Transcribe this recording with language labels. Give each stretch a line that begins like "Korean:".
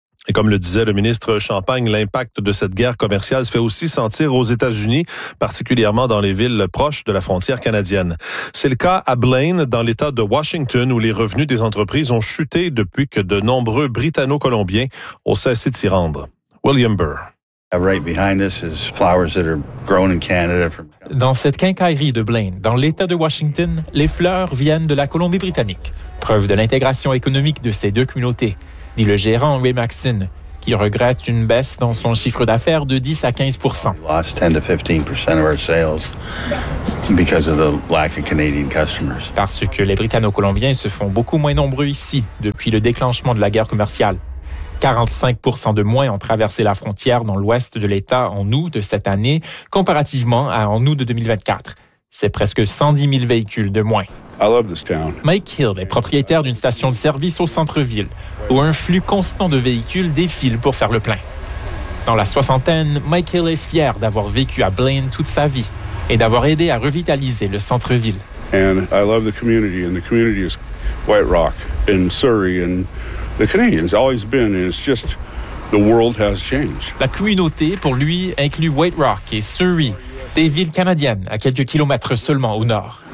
French: Et comme le disait le ministre Champagne, l'impact de cette guerre commerciale se fait aussi sentir aux États-Unis, particulièrement dans les villes proches de la frontière canadienne. C'est le cas à Blaine, dans l'État de Washington, où les revenus des entreprises ont chuté depuis que de nombreux Britanno-Colombiens ont cessé de s'y rendre. William Burr.
English: Right behind us is flowers that are grown in Canada.
French: Dans cette quincaillerie de Blaine, dans l'État de Washington, les fleurs viennent de la Colombie-Britannique, preuve de l'intégration économique de ces deux communautés, dit le gérant Ray Maxine, qui regrette une baisse dans son chiffre d'affaires de 10 à 15
English: % 10 to 15 % of our sales because of the lack of Canadian customers.
French: Parce que les Britanno-Colombiens se font beaucoup moins nombreux ici depuis le déclenchement de la guerre commerciale. 45 % de moins ont traversé la frontière dans l'ouest de l'État en août de cette année comparativement à en août de 2024. C'est presque 110 000 véhicules de moins.
English: I love this town.
French: Mike Hill est propriétaire d'une station de service au centre-ville, où un flux constant de véhicules défile pour faire le plein. Dans la soixantaine, Mike Hill est fier d'avoir vécu à Blaine toute sa vie et d'avoir aidé à revitaliser le centre-ville.
English: And I love the community, and the community is White Rock and Surrey and the Canadians always been, and it's just the world has changed.
French: La communauté, pour lui, inclut White Rock et Surrey, des villes canadiennes, à quelques kilomètres seulement au nord.